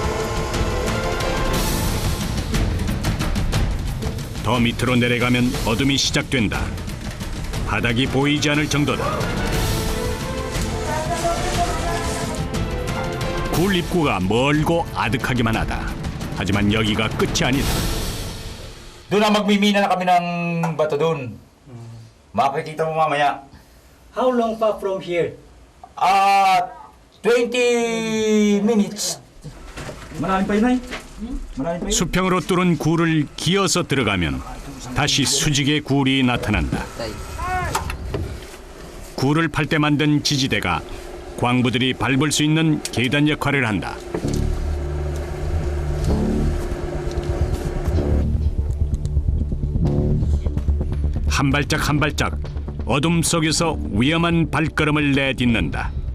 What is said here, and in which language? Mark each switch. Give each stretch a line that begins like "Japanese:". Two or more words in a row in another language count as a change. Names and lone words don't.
Korean: 더 밑으로 내려가면 어둠이 시작된다. 바닥이 보이지 않을 정도다. 굴 입구가 멀고 아득하기만 하다. 하지만 여기가 끝이 아니다.
Filipino: Doon na magmimina na kami ng bato doon. Makikita mo mamaya.
English: How long pa from here? 20 minutes.
Filipino: Malalim pa yun ay? Malalim pa yun?
Korean: 수평으로 뚫은 굴을 기어서 들어가면 다시 수직의 굴이 나타난다. 굴을 팔 때 만든 지지대가 광부들이 밟을 수 있는 계단 역할을 한다. 한 발짝 한 발짝 어둠 속에서 위험한 발걸음을 내딛는다.